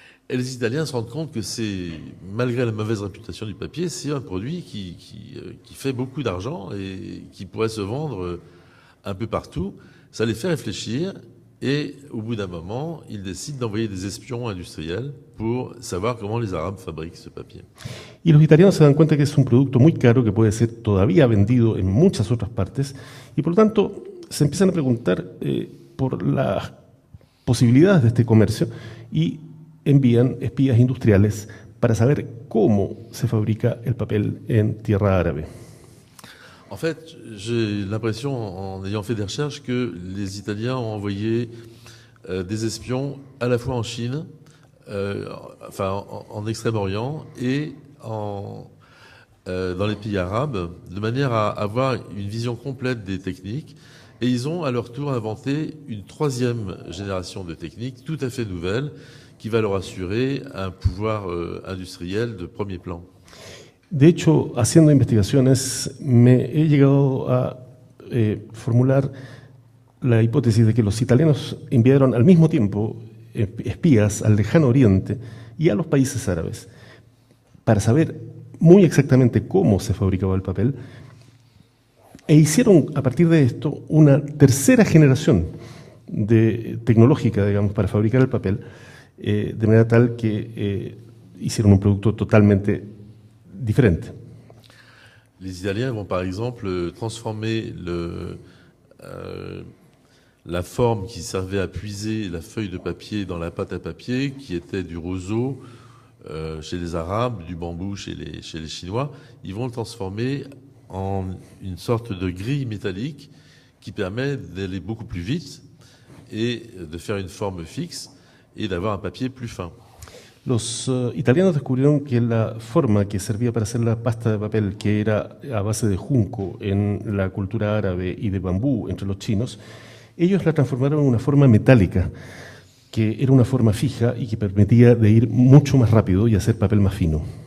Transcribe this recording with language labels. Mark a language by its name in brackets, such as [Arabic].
[French] Et les Italiens se rendent compte que c'est, malgré la mauvaise réputation du papier, c'est un produit qui fait beaucoup d'argent et qui pourrait se vendre un peu partout. Ça les fait réfléchir Et au bout d'un moment, ils décident d'envoyer des espions industriels pour savoir comment les Arabes fabriquent ce papier. [Spanish] Y los italianos se dan cuenta que es un producto muy caro que puede ser todavía vendido en muchas otras partes y por lo tanto se empiezan a preguntar por las posibilidades de este comercio y envían espías industriales para saber cómo se fabrica el papel en tierra árabe. [French] En fait, j'ai l'impression, en ayant fait des recherches, que les Italiens ont envoyé des espions à la fois en Chine, en Extrême-Orient et dans les pays arabes, de manière à avoir une vision complète des techniques. Et ils ont à leur tour inventé une troisième génération de techniques tout à fait nouvelle qui va leur assurer un pouvoir industriel de premier plan. [Spanish] De hecho, haciendo investigaciones, me he llegado a formular la hipótesis de que los italianos enviaron al mismo tiempo espías al lejano oriente y a los países árabes para saber muy exactamente cómo se fabricaba el papel e hicieron a partir de esto una tercera generación tecnológica, digamos, para fabricar el papel, de manera tal que hicieron un producto totalmente différente. [French] Les Italiens vont par exemple transformer la forme qui servait à puiser la feuille de papier dans la pâte à papier, qui était du roseau chez les Arabes, du bambou chez les Chinois. Ils vont le transformer en une sorte de grille métallique qui permet d'aller beaucoup plus vite et de faire une forme fixe et d'avoir un papier plus fin. [Spanish] Los italianos descubrieron que la forma que servía para hacer la pasta de papel, que era a base de junco en la cultura árabe y de bambú entre los chinos, ellos la transformaron en una forma metálica, que era una forma fija y que permitía de ir mucho más rápido y hacer papel más fino.